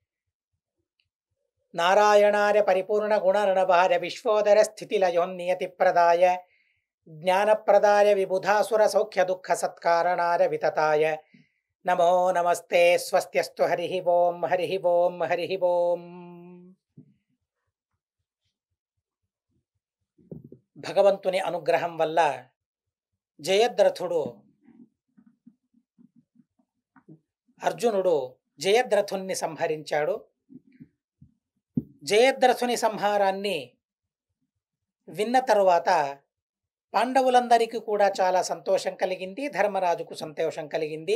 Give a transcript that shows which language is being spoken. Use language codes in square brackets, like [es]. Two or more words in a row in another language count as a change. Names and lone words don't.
[sa] नारायणार्य परिपूर्णगुणर्णवार्य विश्वोदरस्थितिलयोन्नियतिप्रदाय ज्ञानप्रदाय विबुधासुरसौख्यदुःखसत्कारणाय वितताय नमो नमस्ते। स्वस्त्यस्तु हरिः ओं हरिः ओं हरिः ओं। [te] భగవంతుని అనుగ్రహం వల్ల జయద్రథుడు అర్జునుడు జయద్రథుని సంహరించాడు. జయద్రథుని సంహారాన్ని విన్న తరువాత పాండవులందరికీ కూడా చాలా సంతోషం కలిగింది, ధర్మరాజుకు సంతోషం కలిగింది.